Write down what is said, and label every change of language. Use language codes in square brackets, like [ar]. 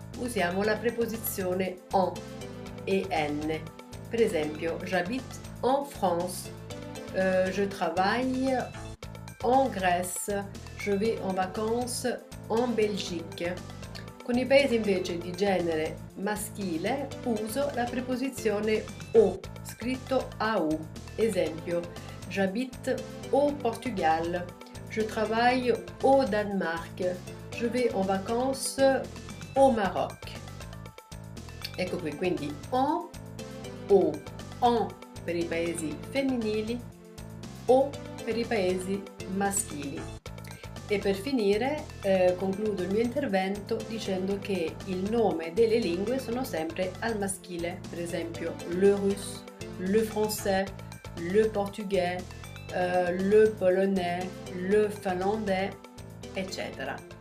[it] usiamo la preposizione en e n. Per esempio, [fr] j'habite en France, je travaille en Grèce, je vais en vacances en Belgique. [it] Con i paesi invece di genere maschile uso la preposizione au, scritto AU. [fr] Esempio, j'habite au Portugal, je travaille au Danemark, je vais en vacances au Maroc. [it] Ecco qui, quindi en, au, en per i paesi femminili, o per i paesi maschili. E per finire concludo il mio intervento dicendo che il nome delle lingue sono sempre al maschile, per esempio le russe, le français, le portugais, le polonais, le finlandais, eccetera.